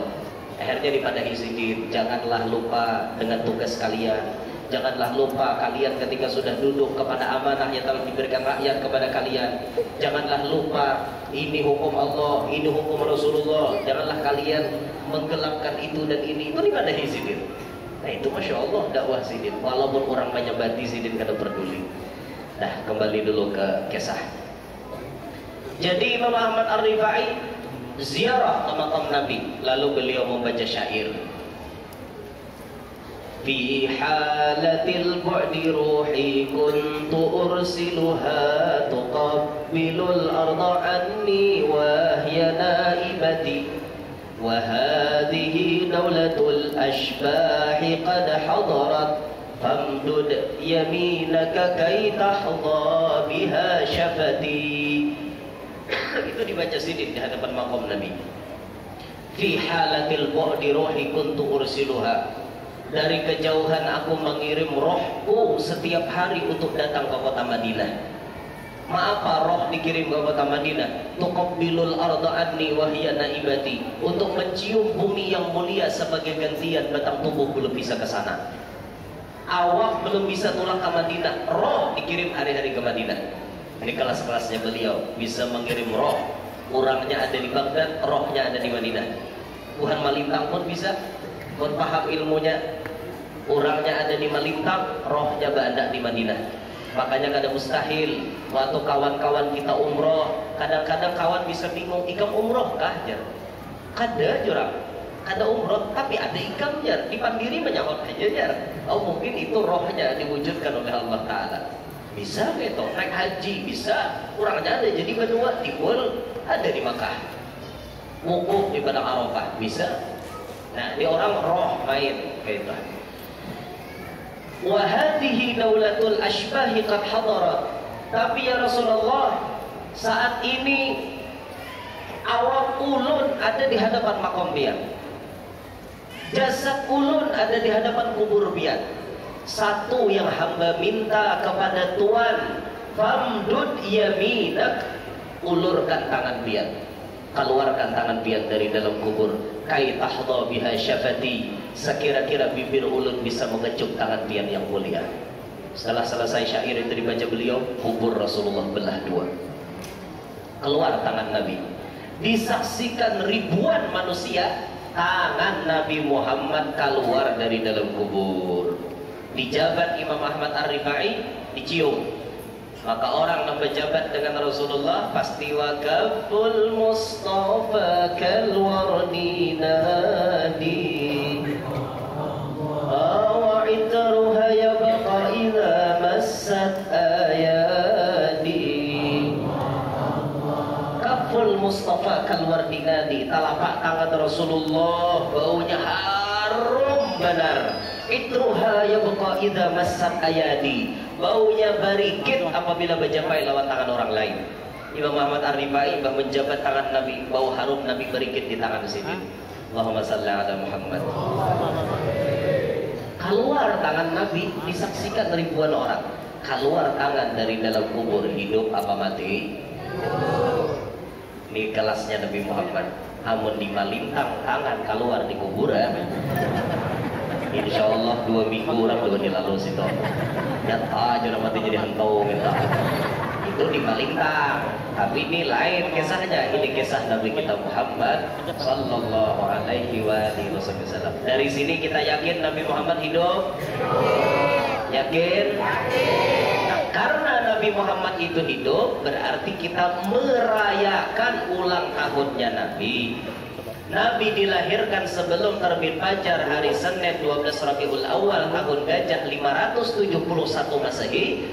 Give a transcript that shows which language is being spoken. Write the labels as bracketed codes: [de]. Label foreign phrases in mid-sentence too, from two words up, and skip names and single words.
[id] Akhirnya [bjn] dipadahi sidin, [id] janganlah lupa dengan tugas kalian. Janganlah lupa kalian ketika sudah duduk kepada amanah yang telah diberikan rakyat kepada kalian. Janganlah lupa ini hukum Allah, ini hukum Rasulullah. Janganlah kalian menggelapkan itu dan ini. [bjn] Itu dipadahi sidin. Nah itu [ar] ما شاء الله [bjn] dakwah sidin. Walaupun orang menyebati sidin kada peduli. [id] Nah kembali dulu ke kisah. Jadi Imam Ahmad Ar-Rifai ziarah ke makam Nabi. Lalu beliau membaca syair. [ar] في حالة البعد روحي كنت أرسلها تقبل الأرض عني وهي نائبتي وهذه دولة الأشباح قد حضرت فامدد يمينك كي تحظى بها شفتي. [bjn] Itu dibaca sidin di hadapan makam Nabi. [ar] في حالة البعد روحي كنت أرسلها. [id] Dari kejauhan aku mengirim rohku setiap hari untuk datang ke kota Madinah. Apa roh dikirim ke kota Madinah? [ar] تقبل الأرض عني وهي نائبتي. [id] Untuk mencium bumi yang mulia sebagai gantian batang tubuh belum bisa ke sana. [bjn] Awak belum bisa tulang ke Madinah, roh dikirim hari-hari ke Madinah. [id] Ini kelas-kelasnya beliau, bisa mengirim roh. Orangnya ada di Baghdad, rohnya ada di Madinah. Tuhan Malintang pun bisa. Pun paham ilmunya, orangnya ada di Malintang, rohnya berada di Madinah. [bjn] Makanya kada mustahil waktu kawan-kawan kita umroh, kadang-kadang kawan bisa bingung, ikam umroh kah jar? Kada jurang, kada umroh, tapi ada ikam jar, di Pandiri menyahut aja jar. [id] Oh mungkin itu rohnya diwujudkan oleh Allah Ta'ala. Bisa gitu, naik haji bisa, orangnya ada jadi benua, timbul ada di Makkah, wukuf di Padang Arafah bisa. Nah, di orang roh main kayak itu. [ar] وهذه دولة الأشباح قد حضرت. [bjn] Tapi [ar] يا رسول الله, [bjn] saat ini awak ulun ada di hadapan makom dia. Jasad ulun ada di hadapan kubur dia. [id] Satu yang hamba minta kepada Tuhan, [ar] فامدد يمينك, [id] ulurkan tangan dia. Keluarkan tangan dia dari dalam kubur. [ar] كي تحظى بها شفتي, [bjn] sekira-kira bibir ulun bisa mengecup tangan pian yang mulia. [id] Setelah selesai syair itu dibaca beliau, kubur Rasulullah belah dua. Keluar tangan Nabi. Disaksikan ribuan manusia, tangan Nabi Muhammad keluar dari dalam kubur. Dijabat Imam Ahmad Ar-Rifai, dicium. Maka orang yang berjabat dengan Rasulullah pasti [ar] وكف المصطفى كالورد ندي وعطرها يبقى إذا مست أيادي. كف المصطفى كالورد ندي, [id] telapak tangan Rasulullah baunya harum benar. [ar] عطرها يبقى إذا مست أيادي, [bjn] baunya barikit apabila berjampai lawan tangan orang lain. [id] Imam Muhammad Ar-Rifai menjabat tangan Nabi, bau harum Nabi barikit di tangan sini. [ar] اللهم صل على محمد. [id] Keluar tangan Nabi disaksikan ribuan orang. Keluar tangan dari dalam kubur, hidup apa mati? [bjn] Ini kelasnya Nabi Muhammad. Amun dimalintang tangan keluar di kuburan, [ar] إن شاء الله [bjn] 2 minggu orang juga dilalu situ. Nyata aja mati jadi hentau minta. [id] Itu dimalintang. Tapi ini lain kisahnya. Ini kisah Nabi kita Muhammad [ar] صلى الله عليه وسلم. [id] Dari sini kita yakin Nabi Muhammad hidup. Yakin? Nah, karena Nabi Muhammad itu hidup, berarti kita merayakan ulang tahunnya Nabi. Nabi dilahirkan sebelum terbit fajar hari Senin 12 Rabiul Awal tahun Gajah 571 Masehi.